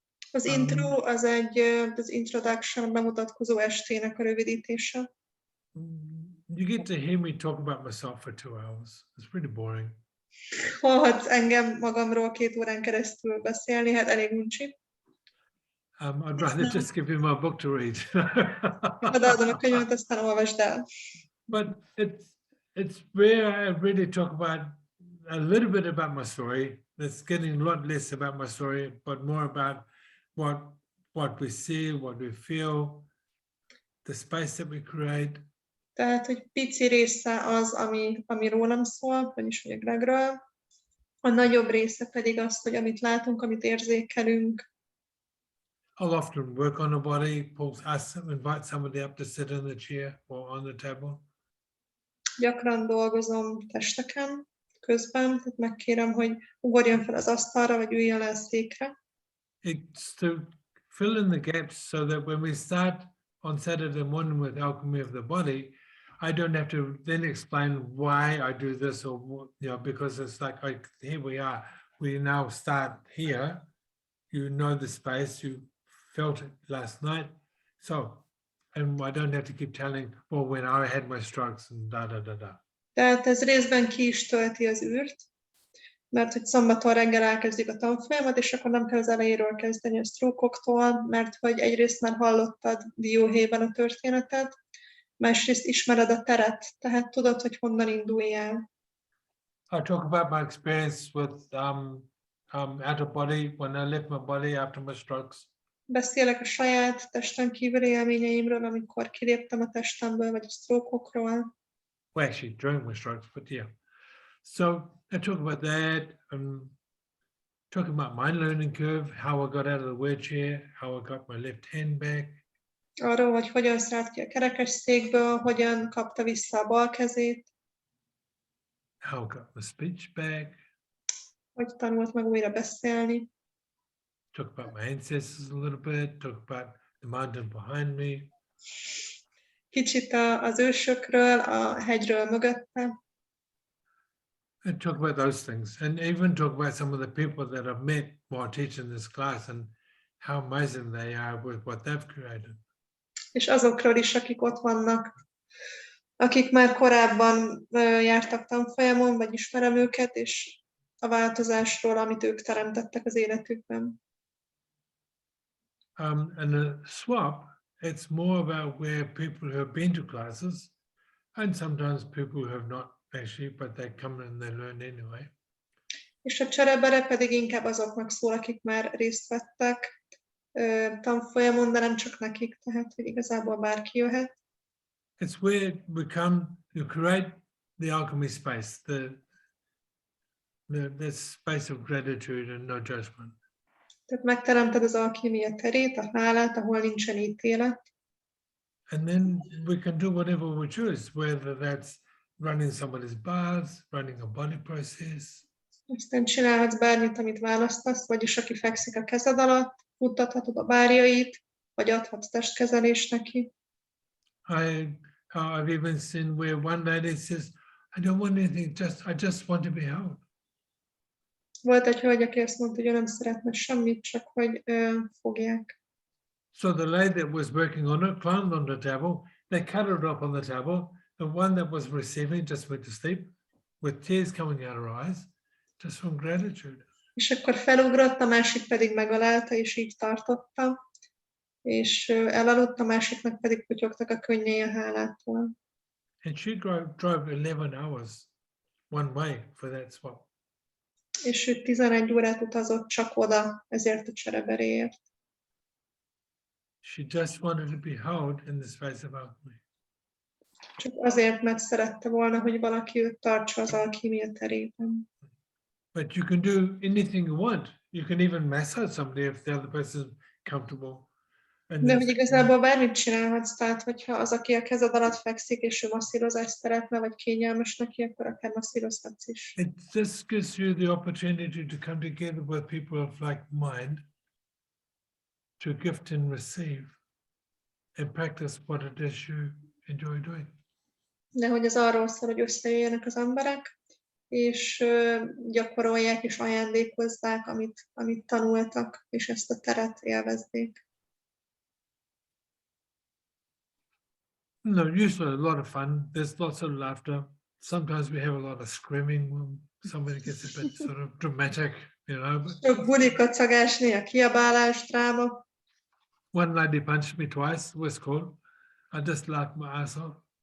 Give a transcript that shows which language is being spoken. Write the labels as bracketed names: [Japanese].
[Hungarian] Az intro az az introduction, a bemutatkozó estének a rövidítése. [English] You get to hear me talk about myself for 2 hours. It's pretty boring. [Hungarian] Hallhatsz engem magamról 2 órán keresztül beszélni, hát elég uncsi. [English] I'd rather just give you my book to read. [Hungarian] Odaadom a könyvet, aztán olvasd el. [English] But it's where I really talk about a little bit about my story. It's getting a lot less about my story, but more about what we see, what we feel, the space that we create, [Hungarian] Tehát, hogy pici része az, ami rólam szól, vagyis ugye Gregről, a nagyobb része pedig az, hogy amit látunk, amit érzékelünk. [English] I'll often work on a body, invite somebody up to sit in the chair or on the table. [Hungarian] Gyakran dolgozom testeken közben, tehát megkérem, hogy ugorjon fel az asztalra, vagy üljön le a székre. [English] It's to fill in the gaps so that when we start on Saturday morning with alchemy of the body, I don't have to then explain why I do this or because it's like here we are. We now start here. You know the space. You felt it last night. So, and I don't have to keep telling, well, when I had my strokes and da da da da. [Hungarian] Tehát ez részben ki is tölti az űrt, mert hogy szombaton reggel elkezdjük a tanfolyamat, és akkor nem kell az elejéről kezdeni a sztrókoktól, mert hogy egyrészt már hallottad dióhéjban a történetet, másrészt ismered a teret, tehát tudod, hogy honnan indulj el. [English] I talk about my experience with out of body when I left my body after my strokes. [Hungarian] Beszélek a saját testen kívüli élményeimről, amikor kiléptem a testemből, vagy a sztrókokról. [English] Well, actually, during my strokes, but yeah. So I talk about that. Talk about my learning curve, how I got out of the wheelchair, how I got my left hand back. [Hungarian] Arról, hogy hogyan szállt ki a kerekesszékből, hogyan kapta vissza a bal kezét, [English] How I got my speech back. [Hungarian] hogy tanult meg újra beszélni. [English] Talk about my ancestors a little bit. Talk about the mountain behind me. [Hungarian] Kicsit az ősökről, a hegyről mögötte. [English] And talk about those things. And even talk about some of the people that I've met while teaching this class and how amazing they are with what they've created. [Hungarian] És azokról is, akik ott vannak, akik már korábban jártak tanfolyamon, vagy ismerem őket, és a változásról, amit ők teremtettek az életükben. [English] And the swap, it's more about where people who have been to classes and sometimes people who have not actually, but they come and they learn anyway. [Hungarian] És a cserebere pedig inkább azoknak szól, akik már részt vettek tanfolyamon, de nem csak nekik, tehát hogy igazából bárki jöhet. [English] It's where we come to create the alchemy space, the space of gratitude and no judgment. [Hungarian] Tehát megteremted az alkímia terét, a hálát, ahol nincsen ítélet. [English] And then we can do whatever we choose, whether that's running somebody's bars, running a body process. [Hungarian] Aztán csinálhatsz bármit, amit választasz, vagyis aki fekszik a kezed alatt, futtathatod a bárjait, vagy adhatsz testkezelést neki. [English] I've even seen where one lady says, I don't want anything, I just want to be held. [Hungarian] Volt egy hölgy, aki azt mondta, hogy ő nem szeretne semmit, csak hogy fogják. [English] So the lady that was working on it climbed on the table, they cut it up on the table. The one that was receiving just went to sleep with tears coming out her eyes, just from gratitude. [Hungarian] És akkor felugrott, a másik pedig megalálta, és így tartotta, és elaludt, a másiknak pedig putyogtak a könnyei a hálától. [English] And she drove 11 hours one way for that swap. [Hungarian] És ő 11 órát utazott csak oda, ezért a csereberéért. [English] She just wanted to be held in the space of alchemy. [Hungarian] Csak azért, mert szerette volna, hogy valaki őt tartsa az alkímia terében. [English] But you can do anything you want. You can even massage somebody if the other person is comfortable. [Hungarian] De hogy igazából bármit csinálhatsz, tehát hogyha az, aki a kezed alatt fekszik, és ő masszírozást szeretne, vagy kényelmes neki, akkor akár masszírozhatsz is. [English] It just gives you the opportunity to come together with people of like mind, to gift and receive, and practice what it is you enjoy doing. [Hungarian] De hogy ez arról szól, hogy összejöjjenek az emberek, és gyakorolják és ajándékozzák, amit tanultak, és ezt a teret élvezzék. [English] No, usually a lot of fun. There's lots of laughter. Sometimes we have a lot of screaming when somebody gets a bit sort of dramatic, you know. But [Hungarian] Sok buli, kacagás, néha kiabálás, dráma. [English] one lady punched me twice, was cool. I just laughed my ass off.